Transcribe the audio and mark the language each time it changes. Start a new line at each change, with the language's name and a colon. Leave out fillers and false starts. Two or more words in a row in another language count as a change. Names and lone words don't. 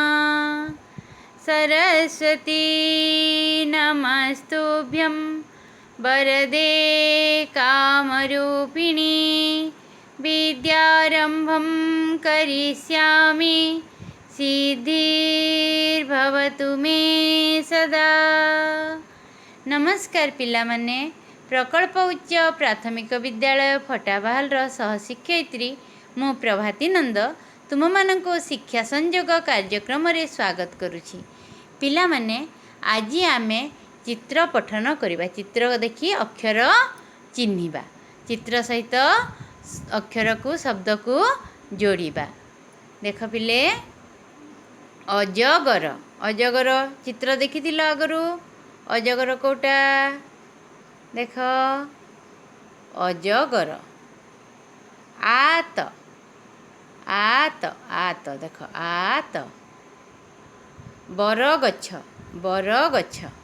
Sanskrit: सरस्वती नमस्तुभ्यं वरदे कामरूपिणी विद्यारम्भं करिष्यामि सिद्धिर्भवतु मे सदा।
Odia: ନମସ୍କାର ପିଲାମାନେ, ପ୍ରକଳ୍ପ ଉଚ୍ଚ ପ୍ରାଥମିକ ବିଦ୍ୟାଳୟ ଫଟାବାହାଲର ସହଶିକ୍ଷୟିତ୍ରୀ ମୁଁ ପ୍ରଭାତୀ ନନ୍ଦ ତୁମ ମାନଙ୍କ ଶିକ୍ଷା ସଂଯୋଗ କାର୍ଯ୍ୟକ୍ରମ ରେ ସ୍ୱାଗତ କରୁଛି। ପିଲାମାନେ ଆଜି ଆମେ ଚିତ୍ର ପଠନ କରିବା। ଚିତ୍ର ଦେଖି ଅକ୍ଷର ଚିହ୍ନିବା, ଚିତ୍ର ସହିତ ଅକ୍ଷର କୁ ଶବ୍ଦ କୁ ଯୋଡ଼ିବା। ଦେଖ ପିଲେ, ଅଜଗର ଅଜଗର ଚିତ୍ର ଦେଖିଥିଲ ଆଗରୁ। ଅଜଗର କୋଟା ଦେଖ, ଅଜଗର। ଆତ ଆତ ଆତ ଦେଖ, ଆତ। ବରଗଛ ବରଗଛ।